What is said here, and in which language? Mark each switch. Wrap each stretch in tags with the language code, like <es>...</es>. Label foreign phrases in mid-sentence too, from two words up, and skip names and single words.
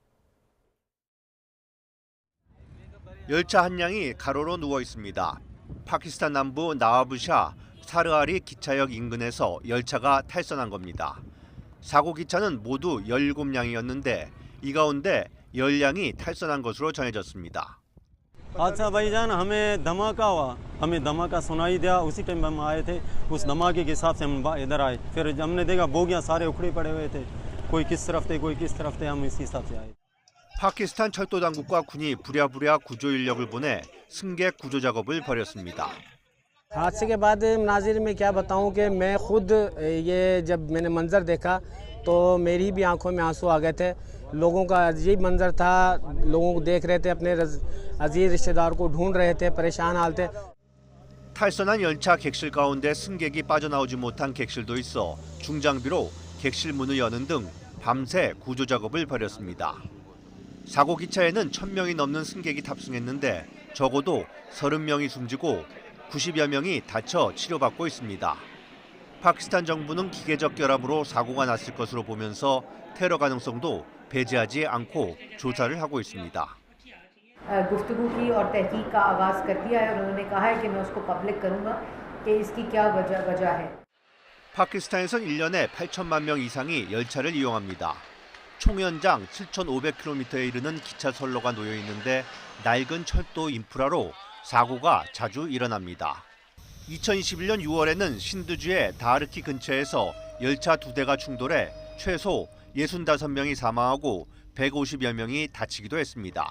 <ko>열차 한 량이 가로로 누워 있습니다. 파키스탄 남부 나와부샤 사르아리 기차역 인근에서 열차가 탈선한 겁니다. 사고 기차는 모두 17량이었는데 이 가운데 10량이 탈선한 것으로 전해졌습니다.</ko> <ur>حادثہ بھائی جان ہمیں دھماکہ ہوا ہمیں دھماکہ سنائی دیا اسی ٹائم ہم آئے تھے اس دھماکے کے حساب سے ہم ادھر آئے پھر ہم نے دیکھا بوگیاں سارے اکھڑے پڑے ہوئے تھے کوئی کس طرف تھے کوئی کس طرف تھے ہم اسی حساب سے آئے</ur> <ko>파키스탄 철도 당국과 군이 부랴부랴 구조 인력을 보내 승객 구조 작업을 벌였습니다.</ko> <ur>حادثے کے بعد ناظرین میں کیا بتاؤں کہ میں خود یہ جب میں نے منظر دیکھا تو میری بھی آنکھوں میں آنسو آ گئے تھے لوگوں کا عجیب منظر تھا لوگوں کو دیکھ رہے تھے اپنے عزیز رشتہ دار کو ڈھونڈ رہے تھے پریشان حال تھے</ur> <ko>탈선한 열차 객실 가운데 승객이 빠져나오지 못한 객실도 있어 중장비로 객실 문을 여는 등 밤새 구조 작업을 벌였습니다. 사고 기차에는 1000명이 넘는 승객이 탑승했는데 적어도 30명이 숨지고 90여 명이 다쳐 치료받고 있습니다. 파키스탄 정부는 기계적 결함으로 사고가 났을 것으로 보면서 테러 가능성도 배제하지 않고 조사를 하고 있습니다.</ko> <ur>گفتگو کی اور تحقیق کا آغاز کر دیا ہے اور انہوں نے کہا ہے کہ میں اس کو پبلک کروں گا کہ اس کی کیا وجہ ہے.</ur> <ko>파키스탄에선 1년에 8천만 명 이상이 열차를 이용합니다. 총 연장 7,500km에 이르는 기차 선로가 놓여 있는데 낡은 철도 인프라로 사고가 자주 일어납니다. 2021년 6월에는 신드주의 다르키 근처에서 열차 2대가 충돌해 최소 65명이 사망하고 150여 명이 다치기도 했습니다.</ko>